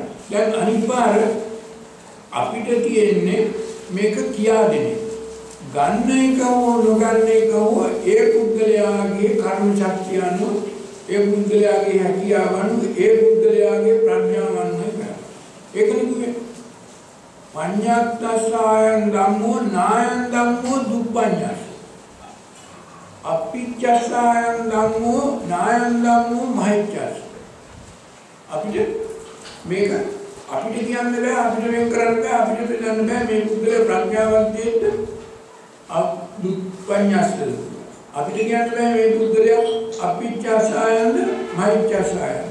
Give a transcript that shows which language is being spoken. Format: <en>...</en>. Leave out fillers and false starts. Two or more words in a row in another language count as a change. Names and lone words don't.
<si>දැන් අනිත් පාර අපිට තියෙන්නේ මේක කියා දෙන්නේ. ගන්න එක හෝ නොගන්න එක හෝ ඒ පුද්ගලයාගේ කර්ම ශක්තිය අනුව ඒ පුද්ගලයාගේ හැකියාව අනුව ඒ පුද්ගලයාගේ ප්‍රඥාව අනුව කරනවා. ඒක නෙමෙයි.</si> <pi>පඤ්ඤාත්තසායන් ධම්මෝ නායන් ධම්මෝ දුප්පඤ්ඤාස. අපිච්චසායන් ධම්මෝ නායන් ධම්මෝ මහිච්ඡාස.</pi> <si>අපිට මේක අපිට කියන්න බෑ අපිට වෙන් කරන්න බෑ අපිට දෙන්න බෑ මේ පුද්ගල ප්‍රඥාවන්තයෙක්ට දුප්පඤ්ඤාස. අපිට කියන්න බෑ මේ පුද්ගලයා අපිච්චසායන්ද මහිච්ඡාසායන්ද.</si>